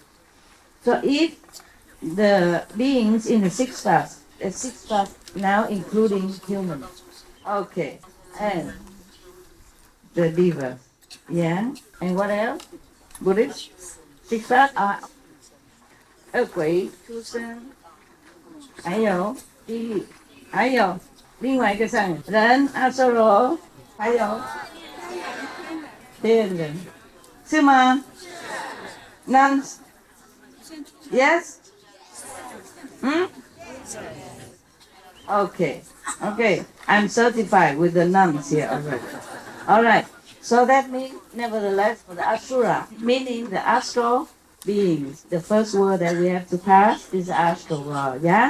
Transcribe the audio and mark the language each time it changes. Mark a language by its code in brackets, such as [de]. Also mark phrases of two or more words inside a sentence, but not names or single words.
[en] So if the beings in the 6 paths, now including humans, okay, and the divas, yeah, and what else? Buddhist, 6 paths are [vi] quỷ, chúng sinh, [zh] 还有地狱，还有另外一个上人阿修罗，还有天人，是吗？ [en] Nuns? Yes? Okay. I'm certified with the nuns here already. All right. So that means, nevertheless, for the Asura, meaning the astral beings, the first word that we have to pass is the astral world, yeah?